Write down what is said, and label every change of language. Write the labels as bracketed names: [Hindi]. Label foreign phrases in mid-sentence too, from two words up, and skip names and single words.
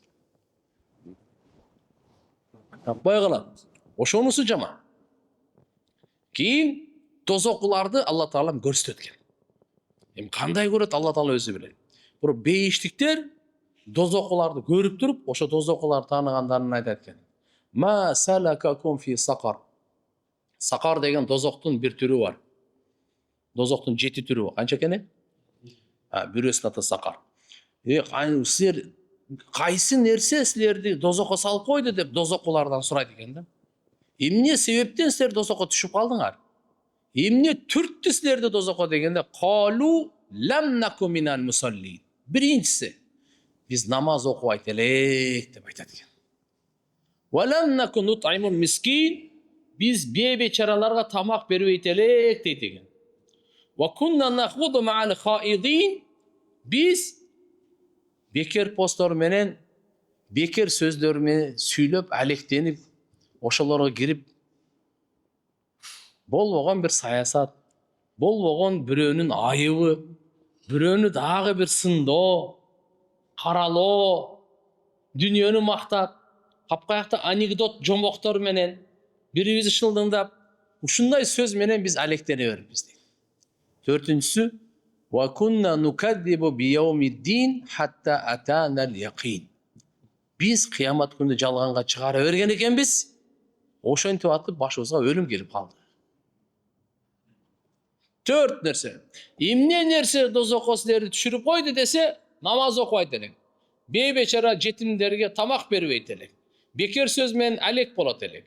[Kyrgyz] Таппай калат. Ошонусу жаман. Кийин тозокуларды Алла Таалам көрсөтөт экен. Эми кандай көрөт Алла Таала өзү билет. Бирок бейиштиктер Dozокуларды көрүп туруп, ошо дозокуларды тааныгандарын айтат экен. [Arabic] ما سلككم في سقر. [Kyrgyz] Сакар деген дозоктун бир түрү бар. Дозоктун 7 түрү бар. Канча экен? Бирөөсүнүн аты сакар. Силер кайсы нерсе силерди дозокко салып койду деп дозокулардан сурайт экен да. Эмне себептен силер дозокко түшүп калдыңар? Эмне түрттү силерди дозокко дегенде, [Arabic] قالوا لم نك من المصلين. [Kyrgyz] Биринчиси, биз намаз окубайт элек деп айтат экен. [Arabic] ولم نك نطعم المسكين, [Kyrgyz] биз бейбечараларга тамак бербейт элек дейт экен. [Arabic] وكنا نخوض مع الخائضين, [Kyrgyz] биз бекер посттор менен, бекер сөздөр менен сүйлөп, алектенип, ошолорго кирип, болбогон бир саясат, болбогон бирөөнүн айыбы, бирөөнү дагы бир сындоо, каралоо, дүнүйөнү мактап, капкаякта анекдот жомоктор менен бирибизди шылдыңдап, ушундай сөз менен биз алектене бериппиз дейт. Төртүнчүсү, [Arabic] وكنا نكذب بيوم الدين حتى أتانا اليقين. [Kyrgyz] Биз кыямат күнү жалганга чыгара берген экенбиз. Ошентип атып башыбызга өлүм келип калды. Төрт нерсе. Эмне нерсе дозокко силерди түшүрүп койду десе, намаз окубайт элек. Бейбечара жетимдерге тамак бербейт элек. Бекер сөз менен алек болот элек.